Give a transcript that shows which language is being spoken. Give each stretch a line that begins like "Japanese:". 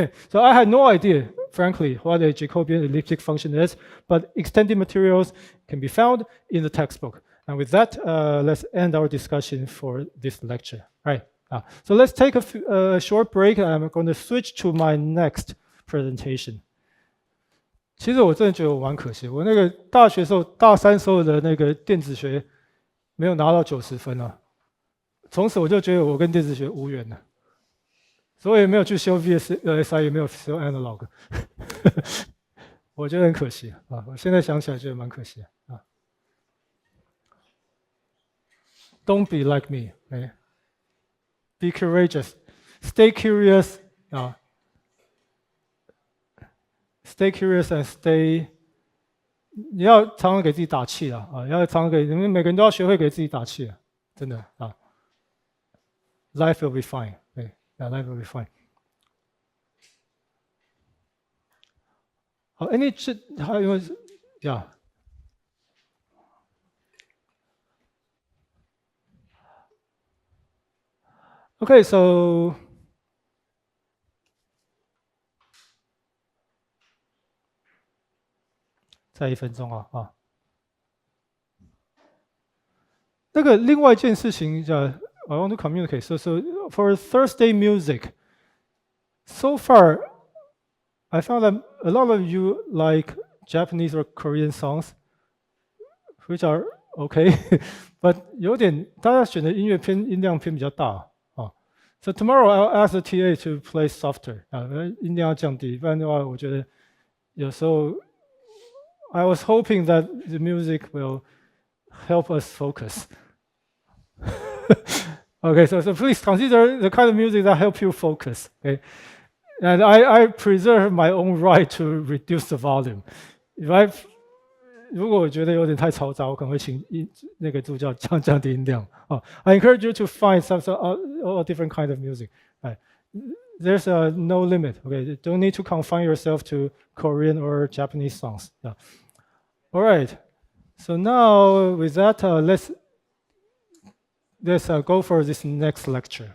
English: So I had no idea, frankly, what a Jacobian elliptic function is, but extended materials can be found in the textbook. And with that, let's end our discussion for this lecture. Right. So let's take a short break. I'm going to switch to my next presentation.
Chinese: 其实我真的觉得我蛮可惜，我那个大学时候大三时候的那个电子学没有拿到90分啊，从此我就觉得我跟电子学无缘了，所以也没有去修 VSI， 也没有修 analog， 我觉得很可惜啊。我现在想起来觉得蛮可惜啊。
English: Don't be like me, okay? Be courageous, stay curious, stay curious and stay.
Chinese: 你要常常给自己打气啊！要常常你们每个人都要学会给自己打气啊！真的啊。
English: Life will be fine. 对 ，Life will be fine.
Chinese: 好 ，any 还有呀。
English: Okay, so
Chinese: 再1分钟啊。那个另外一件事情叫
English: I want to communicate. So for Thursday music, so far I found that a lot of you like Japanese or Korean songs, which are okay, but
Chinese: 有点大家选的音乐音量偏比较大。
English: So tomorrow I'll ask the TA to play softer.
Chinese: 音量要降低，不然的话，我觉得有时候
English: I was hoping that the music will help us focus. Okay, so please consider the kind of music that help you focus. Okay, and I preserve my own right to reduce the volume.
Chinese: 如果我觉得有点太嘈杂，我可能会请那个助教降低音量。
English: I encourage you to find some different kind of music. There's no limit. Okay, you don't need to confine yourself to Korean or Japanese songs. Yeah. All right. So now with that, let's go for this next lecture.